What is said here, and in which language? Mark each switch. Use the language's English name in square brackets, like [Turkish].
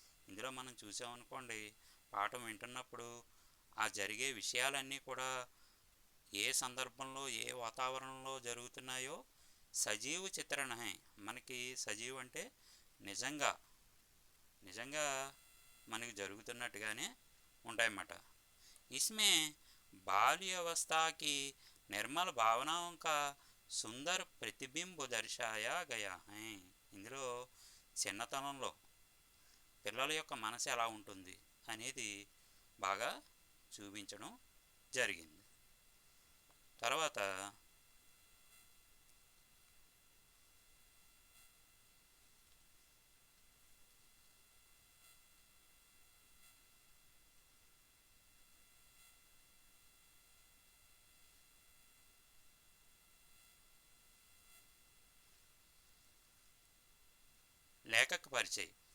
[Telugu] ఇందులో మనం చూసామనుకోండి, పాఠం వింటున్నప్పుడు ఆ జరిగే విషయాలన్నీ కూడా ఏ సందర్భంలో ఏ వాతావరణంలో జరుగుతున్నాయో సజీవ చిత్రణ హై. మనకి సజీవ్ అంటే నిజంగా నిజంగా మనకి జరుగుతున్నట్టుగానే ఉంటాయన్నమాట. [Hindi] इसमें बाल्य अवस्था की निर्मल भावनाओं का సుందర ప్రతిబింబ దర్శాయా గయా హై. [Telugu] ఇందులో చిన్నతనంలో పిల్లల యొక్క మనసు ఎలా ఉంటుంది అనేది బాగా చూపించడం జరిగింది. తర్వాత లేఖక పరిచయం.